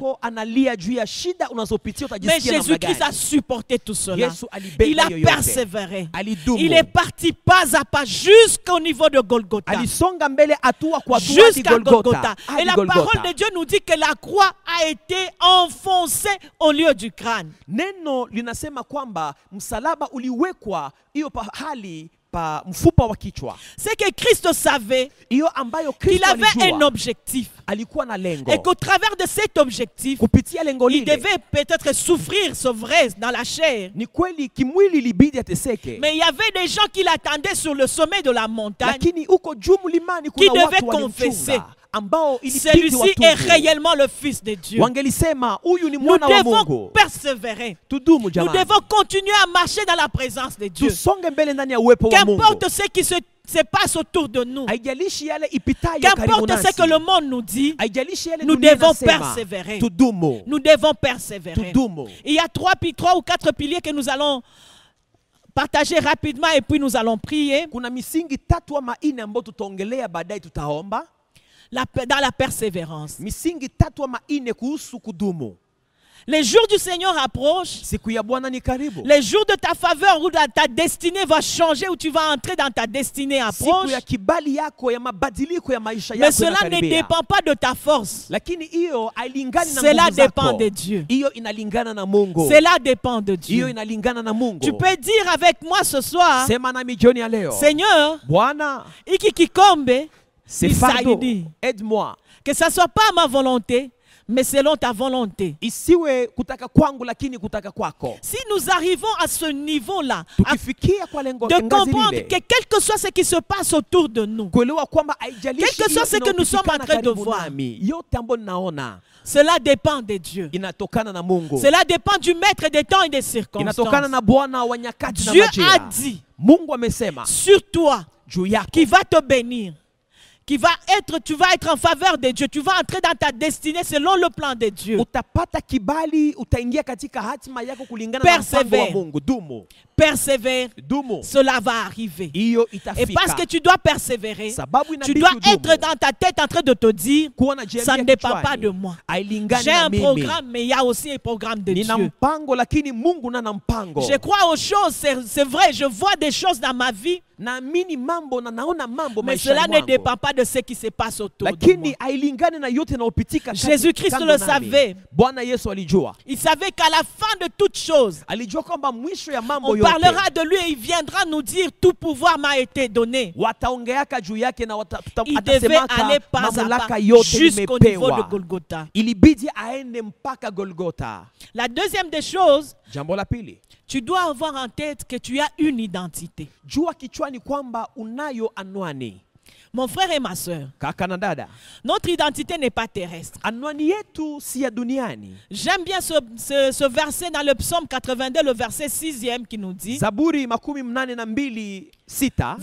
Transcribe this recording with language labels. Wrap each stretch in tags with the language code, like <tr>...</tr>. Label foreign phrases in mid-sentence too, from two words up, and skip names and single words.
<sw>yako analia juu ya shida unazopitia,</sw> <fr>Mais</fr> <sw>utajisikia namna</sw> <fr>Jésus-Christ a</fr> <sw>gani?</sw> <fr>supporté tout cela.</fr> <sw>Yesu alibeba</sw> <fr>Il a</fr> <sw>yoyote.</sw> <fr>persévéré.</fr> <sw>Alidumu.</sw> <fr>Il est parti pas à pas jusqu'au niveau de Golgotha.</fr> <sw>Alisonga mbele hatua kwa hatua hadi</sw> <fr>Jusqu'à Golgotha.</fr> <sw>Golgotha.</sw> <fr>Et</fr> <sw>Hadi</sw> <fr>la</fr> <sw>Golgotha.</sw> <fr>parole de Dieu nous dit que la croix a été enfoncée au lieu du crâne.</fr> <sw>Neno linasema kwamba msalaba uliwekwa hiyo pahali pa mfupa wa kichwa,</sw> <fr>C'est que Christ savait</fr> <sw>hiyo ambayo</sw> <fr>qu'il</fr> <sw>Kristo</sw> <fr>avait un</fr> <sw>alijua,</sw> <fr>objectif.</fr> <sw>alikuwa na lengo.</sw> <fr>Et qu'au travers de cet objectif,</fr> <sw>Kupitia lengo</sw> <fr>il</fr> <sw>lile,</sw> <fr>devait peut-être souffrir, c'est vrai, dans la chair.</fr> <sw>ni kweli kimwili ilibidi ateseke,</sw> <fr>Mais il y avait des gens qui l'attendaient sur le sommet de la montagne.</fr> <sw>lakini huko juu mlimani</sw> <fr>Qui</fr> <sw>kuna</sw> <fr>devait</fr> <sw>watu</sw> <fr>confesser,</fr> <sw>walimchunga ambao ilibidi</sw> <fr>celui-ci est</fr> <sw>watubu.</sw> <fr>réellement le Fils de Dieu.</fr> <sw>Wangelisema huyu ni</sw> <fr>Nous</fr> <sw>mwana wa</sw> <fr>devons</fr> <sw>Mungu.</sw> <fr>persévérer.</fr> <sw>Tudumu</sw> <fr>Nous</fr> <sw>jamani,</sw> <fr>devons continuer à marcher dans la présence de Dieu.</fr> <sw>tusonge mbele ndani ya uwepo wa Mungu.</sw> <fr>Qu'importe ce qui se passe autour de nous,</fr> <sw>Haijalishi yale ipitayo karibu</sw> <fr>qu'importe ce</fr> <sw>nasi,</sw> <fr>que le monde nous dit,</fr> <sw>haijalishi yale</sw> <fr>nous</fr> <sw>dunia</sw> <fr>devons</fr> <sw>inasema,</sw> <fr>persévérer.</fr> <sw>tudumu,</sw> <fr>nous devons persévérer.</fr> <sw>tudumu.</sw> <fr>Il y a trois ou quatre piliers que nous allons partager rapidement et puis nous allons prier.</fr> <sw>Kuna misingi tatu ama ine ambayo tutaongelea baadaye, tutaomba.</sw> <fr>Dans la persévérance.</fr> <sw>Misingi tatu ama ine kuhusu kudumu.</sw> <fr>Les jours du Seigneur approchent.</fr> <sw>Siku ya Bwana ni karibu.</sw> <fr>Les jours de ta faveur ou de ta destinée va changer, où tu vas entrer dans ta destinée</fr> <sw>Siku</sw> <fr>approche.</fr> <sw>ya kibali yako ya mabadiliko ya maisha</sw> <fr>Mais</fr> <sw>yako</sw> <fr>cela ne</fr> <sw>yanakaribia.</sw> <fr>dépend pas de ta force.</fr> <sw>Lakini hiyo hailingani na</sw> <fr>Cela</fr> <sw>nguvu zako.</sw> <fr>dépend de Dieu.</fr> <sw>Hiyo inalingana na Mungu.</sw> <fr>Cela dépend de</fr> <sw>Hiyo</sw> <fr>Dieu.</fr> <sw>inalingana na Mungu.</sw> <fr>Tu peux dire avec moi ce soir,</fr> <sw>Sema nami jioni ya leo,</sw> <fr>Seigneur,</fr> <sw>Bwana, iki kikombe,</sw> <fr>c'est fardeau.</fr> <sw>nisaidie.</sw> <fr>Aide-moi. Que ça ne soit pas ma volonté, mais selon ta volonté.</fr> <sw>Isiwe kutaka kwangu lakini kutaka kwako.</sw> <fr>Si nous arrivons à ce niveau-là,</fr> <sw>Tukifikia kwa lengo</sw> <fr>de</fr> <sw>ngazi</sw> <fr>comprendre</fr> <sw>lile,</sw> <fr>que quel que soit ce qui se passe autour de nous,</fr> <sw>kuelewa kwamba haijalishi</sw> <fr>Quel que soit ce que nous sommes en train de</fr> <sw>karibu</sw> <fr>voir.</fr> <sw>nami, yote ambayo ninaona</sw> <fr>cela dépend de Dieu.</fr> <sw>inatokana na Mungu.</sw> <fr>Cela dépend du maître des temps et des</fr> <sw>Inatokana</sw> <fr>circonstances.</fr> <sw>na Bwana wa nyakati na</sw> <fr>Dieu a</fr> <sw>majira.</sw> <fr>dit</fr> <sw>Mungu amesema</sw> <fr>sur toi</fr> <sw>juu yako</sw> <fr>qui va te bénir, tu vas être en faveur de Dieu, tu vas entrer dans ta destinée selon le plan de Dieu.</fr> <sw>utapata kibali, utaingia katika hatima yako kulingana na mpango wa</sw> <fr>Persevere.</fr> <sw>Mungu. Dumu,</sw> <fr>Persévère,</fr> <sw>dumu,</sw> <fr>cela va arriver.</fr> <sw>hiyo</sw> <fr>Et</fr> <sw>itafika.</sw> <fr>parce que tu dois persévérer,</fr> <sw>Sababu</sw> <fr>tu</fr> <sw>inabidi</sw> <fr>dois</fr> <sw>udumu.</sw> <fr>être dans ta tête en train de te dire,</fr> <sw>Kuwa unajiambia</sw> <fr>ça ne dépend</fr> <sw>kichwani,</sw> <fr>pas de moi.</fr> <sw>hailingani</sw> <fr>J'ai</fr> <sw>na</sw> <fr>un</fr> <sw>mimi.</sw> <fr>programme, mais il y a aussi un programme de</fr> <sw>Nina</sw> <fr>Dieu.</fr> <sw>mpango lakini Mungu na mpango.</sw> <fr>Je crois aux choses, c'est vrai, je vois des choses dans ma vie,</fr> <sw>Naamini mambo na naona mambo</sw> <fr>mais</fr> <sw>maishani</sw> <fr>cela ne</fr> <sw>mwangu.</sw> <fr>dépend pas de ce qui se passe autour de moi.</fr> <sw>Lakini hailingani na yote yanayopitika kati-</sw> <fr>Jésus-Christ</fr> <sw>kando</sw> <fr>le</fr> <sw>nami.</sw> <fr>savait.</fr> <sw>Bwana Yesu alijua.</sw> <fr>Il savait qu'à la fin de toutes choses,</fr> <sw>Alijua kwamba mwisho ya mambo</sw> <fr>on</fr> <sw>yote</sw> <fr>parlera de lui et il viendra nous dire tout pouvoir m'a été donné.</fr> <sw>wataongeaka juu yake na</sw> <fr>Il devait</fr> <sw>atasemaka</sw> <fr>aller pas à</fr> <sw>mamlaka</sw> <fr>pas</fr> <sw>yote</sw> <fr>jusqu'au niveau de</fr> <sw>nimepewa.</sw> <fr>Golgotha.</fr> <sw>Ilibidi aende mpaka Golgotha.</sw> <fr>La deuxième des choses,</fr> <sw>Jambo la pili,</sw> <fr>tu dois avoir en tête que tu as une identité.</fr> <sw>jua kichwani kwamba unayo anwani.</sw> <fr>Mon frère et ma soeur,</fr> <sw>Kaka na dada,</sw> <fr>notre identité n'est pas terrestre.</fr> <sw>anwani yetu si ya duniani.</sw> <fr>J'aime bien ce verset dans le psaume 82, le verset 6e qui nous dit:</fr> <sw>Zaburi 82:6</sw>